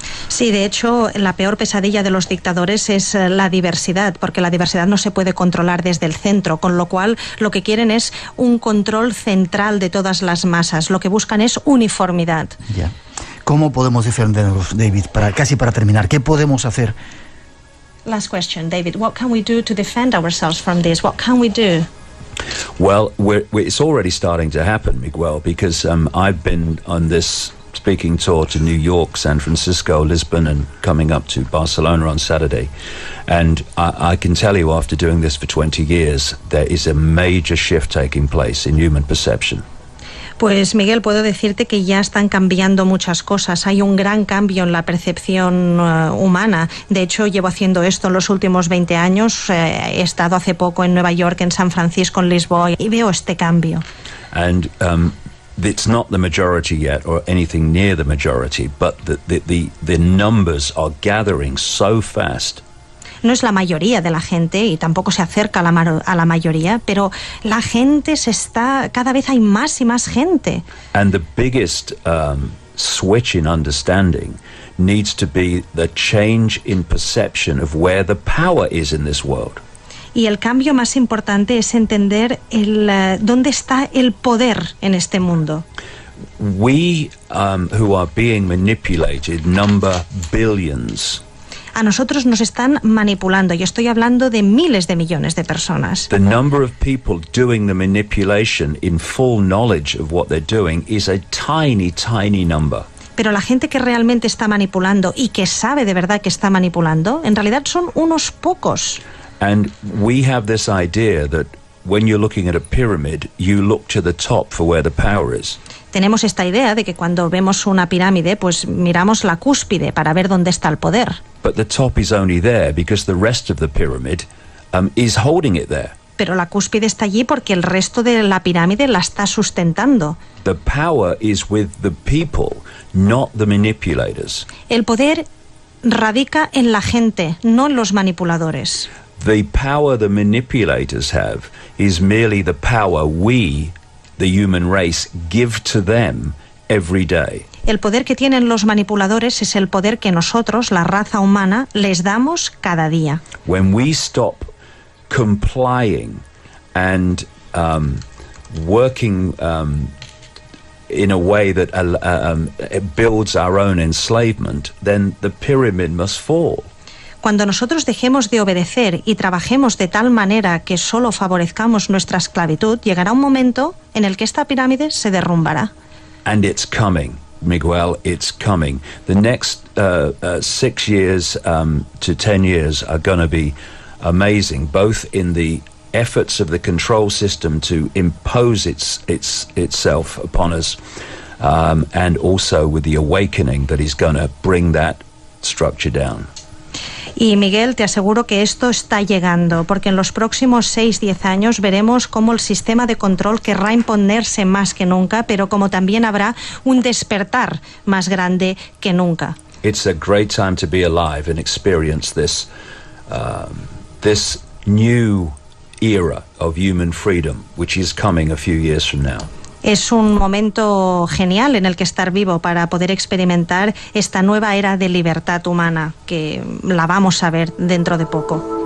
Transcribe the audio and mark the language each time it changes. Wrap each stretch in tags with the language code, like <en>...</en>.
<es>Sí, de hecho, la peor pesadilla de los dictadores es la diversidad, porque la diversidad no se puede controlar desde el centro, con lo cual lo que quieren es un control central de todas las masas. Lo que buscan es uniformidad. Ya. ¿Cómo podemos defendernos, David? Casi para terminar, ¿qué podemos hacer?</es> <en>Last question, David. What can we do to defend ourselves from this? What can we do? Well, it's already starting to happen, Miguel, because I've been on this speaking tour to New York, San Francisco, Lisbon, and coming up to Barcelona on Saturday. And I can tell you, after doing this for 20 years, there is a major shift taking place in human perception.</en> <es>Pues Miguel, puedo decirte que ya están cambiando muchas cosas. Hay un gran cambio en la percepción humana. De hecho, llevo haciendo esto en los últimos 20 años. He estado hace poco en Nueva York, en San Francisco, en Lisboa, y veo este cambio.</es> <en>And it's not the majority yet, or anything near the majority, but the numbers are gathering so fast.</en> <es>No es la mayoría de la gente y tampoco se acerca a la mayoría, pero la gente cada vez hay más y más gente.</es> <en>And the biggest switch in understanding needs to be the change in perception of where the power is in this world.</en> <es>Y el cambio más importante es entender dónde está el poder en este mundo.</es> <en>We who are being manipulated number billions.</en> <es>A nosotros nos están manipulando, y estoy hablando de miles de millones de personas.</es> <en>The number of people doing the manipulation in full knowledge of what they're doing is a tiny, tiny number.</en> <es>Pero la gente que realmente está manipulando y que sabe de verdad que está manipulando, en realidad son unos pocos.</es> <en>And we have this idea that when you're looking at a pyramid, you look to the top for where the power is.</en> <es>Tenemos esta idea de que cuando vemos una pirámide, pues miramos la cúspide para ver dónde está el poder.</es> <en>But the top is only there because the rest of the pyramid is holding it there.</en> <es>Pero la cúspide está allí porque el resto de la pirámide la está sustentando.</es> <en>The power is with the people, not the manipulators.</en> <es>El poder radica en la gente, no en los manipuladores.</es> <en>The power the manipulators have is merely the power we, the human race, give to them every day.</en> <es>El poder que tienen los manipuladores es el poder que nosotros, la raza humana, les damos cada día.</es> <en>When we stop complying and working in a way that builds our own enslavement, then the pyramid must fall.</en> <es>Cuando nosotros dejemos de obedecer y trabajemos de tal manera que solo favorezcamos nuestra esclavitud, llegará un momento en el que esta pirámide se derrumbará.</es> <en>And it's coming, Miguel, it's coming. The next 6 years to 10 years are going to be amazing, both in the efforts of the control system to impose itself upon us, and also with the awakening that is going to bring that structure down.</en> <es>Y Miguel, te aseguro que esto está llegando, porque en los próximos 6-10 años veremos cómo el sistema de control querrá imponerse más que nunca, pero como también habrá un despertar más grande que nunca.</es> <en>It's a great time to be alive and experience this new era of human freedom, which is coming a few years from now.</en> <es>Es un momento genial en el que estar vivo para poder experimentar esta nueva era de libertad humana, que la vamos a ver dentro de poco.</es>